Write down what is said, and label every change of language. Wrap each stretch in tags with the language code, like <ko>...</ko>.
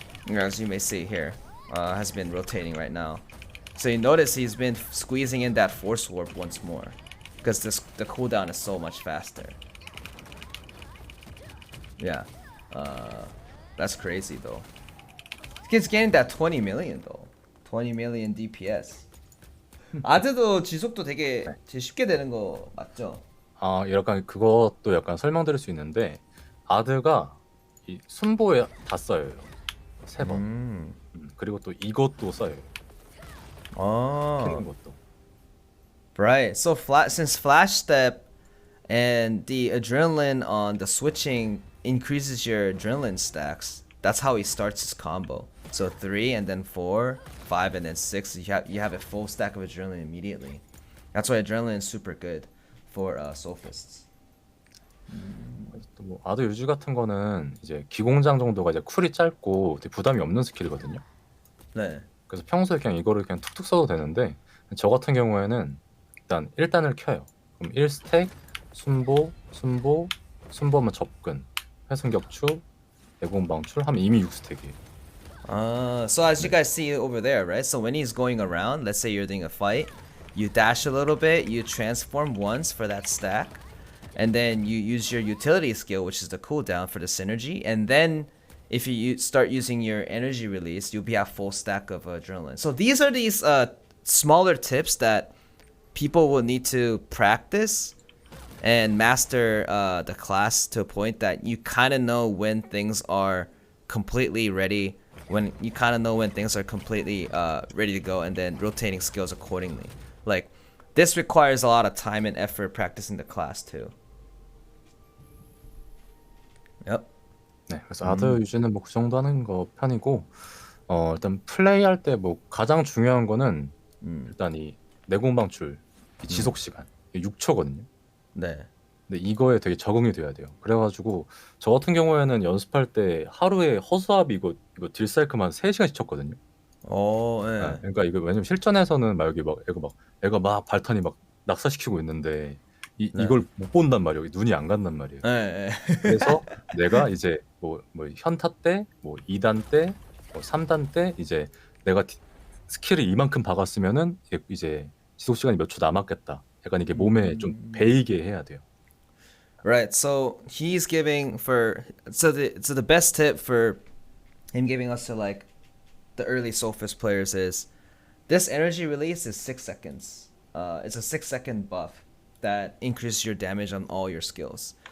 <en>As you may see here, has been rotating right now. So you notice he's been squeezing in that force orb once more, because the cooldown is so much faster. Yeah, that's crazy though. He's getting that 20 million though. 20 million DPS.</en> <ko>아드도 지속도 되게 쉽게 되는 거 맞죠? 아, 약간 그것도 약간 설명드릴 수 있는데 아드가 이 순보에 다 써요. 3번. 그리고 또 이것도 써요. 키는 것도.</ko> <en>Right. So since flash step and the adrenaline on the switching increases your adrenaline stacks, that's how he starts his combo. So 3 and then 4, 5 and then 6, you have a full stack of adrenaline immediately. That's why adrenaline is super good for Soulfists.</en> <ko>또 뭐 아드 유지 같은 거는 이제 기공장 정도가 이제 쿨이 짧고 되게 부담이 없는 스킬이거든요. 네. 그래서 평소에 그냥 이거를 그냥 툭툭 써도 되는데 저 같은 경우에는 일단 1단을 켜요. 그럼 1스택 순보, 순보, 순보하면 접근, 회승격추, 내공 방출 하면 이미 6스택이에요.</ko> <en>So as you</en> <ko>네.</ko> <en>guys see over there, right? So when he's going around, let's say you're doing a fight, you dash a little bit, you transform once for that stack, and then you use your utility skill, which is the cooldown for the synergy, and then if you start using your energy release, you'll be at full stack of adrenaline. So these are these smaller tips that people will need to practice and master the class to a point that you kind of know when things are completely ready, when you kind of know when things are completely ready to go, and then rotating skills accordingly. Like, this requires a lot of time and effort practicing the class too. Yep.</en> <ko>네, 그래서 아드 유지는 뭐 그 정도 하는 거 편이고, 일단 플레이할 때 뭐 가장 중요한 거는 일단 이 내공 방출 이 지속 시간 6초거든요. 네. 근데 이거에 되게 적응이 돼야 돼요. 그래가지고 저 같은 경우에는 연습할 때 하루에 허수아비 이거 딜사이클만 한 3시간씩 쳤거든요. 네, 네. 그러니까 이거 왜냐면 실전에서는 막 여기 막 애가 막 발탄이 막 낙사시키고 있는데 네. 이걸 못 본단 말이에요. 눈이 안 간단 말이에요. 네. 그래서 내가 이제 뭐 현타 때, 뭐 2단 때, 뭐 3단 때 이제 내가 스킬을 이만큼 박았으면은 이제 지속 시간이 몇 초 남았겠다. 약간 이게 몸에 좀 배이게 해야 돼요.</ko> <en>Right. So he's giving the best tip for him giving us to like the early Soulfist players is this energy release is 6 seconds. It's a 6-second buff that increases your damage on all your skills.</en>